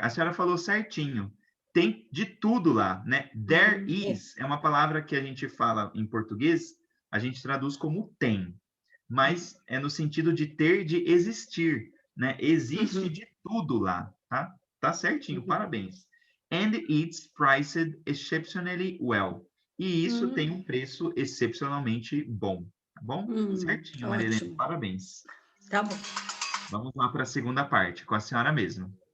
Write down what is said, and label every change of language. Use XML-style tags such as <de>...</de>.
<pt>A senhora falou certinho. Tem de tudo lá, né?</pt> <en>There is</en> <pt>é uma palavra que a gente fala em português, a gente traduz como tem, mas é no sentido de ter, de existir, né? Existe de tudo lá, tá? Tá certinho, parabéns.</pt> <en>And it's priced exceptionally well.</en> <pt>E isso tem um preço excepcionalmente bom, tá bom? Certinho, Maria Helena, parabéns. Tá bom. Vamos lá para a segunda parte, com a senhora mesmo.</pt>